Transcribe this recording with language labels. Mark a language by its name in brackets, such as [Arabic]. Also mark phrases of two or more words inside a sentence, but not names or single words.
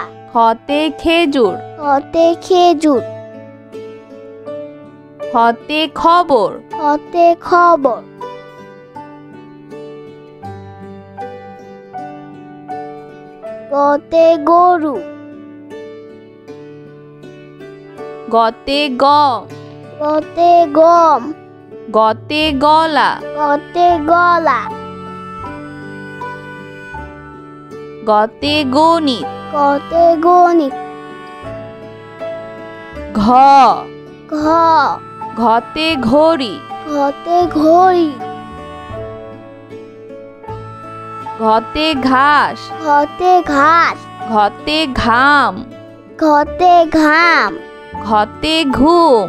[Bangla] খতে খেজুর, খতে খেজুর, খতে খবর, খতে খবর। গতে গরু, গতে গম, গতে গম, গতে গলা, গতে গলা, গতে গণিত। গতে গণিত। ঘ ঘ ঘতে ঘড়ি, ঘতে ঘড়ি, ঘতে ঘাস, ঘতে ঘাস, ঘতে ঘাম, ঘতে ঘাম, ঘতে ঘুম।